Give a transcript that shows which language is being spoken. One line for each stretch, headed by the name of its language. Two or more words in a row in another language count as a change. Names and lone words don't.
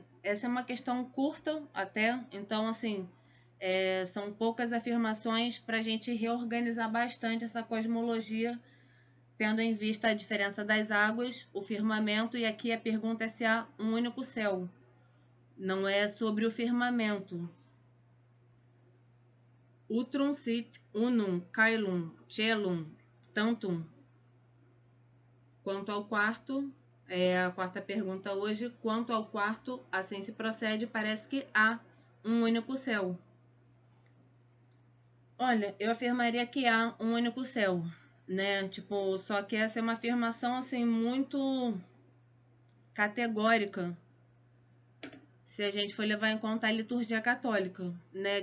Portuguese: Essa é uma questão curta até, então assim, são poucas afirmações para a gente reorganizar bastante essa cosmologia, tendo em vista a diferença das águas, o firmamento, e aqui a pergunta é se há um único céu. Não é sobre o firmamento.
Latin: Utrum sit unum caelum celum tantum.
Portuguese: Quanto ao quarto, a quarta pergunta hoje, quanto ao quarto, assim se procede, parece que há um único céu. Olha, eu afirmaria que há um único céu, né? Tipo, só que essa é uma afirmação assim muito categórica, se a gente for levar em conta a liturgia católica, né?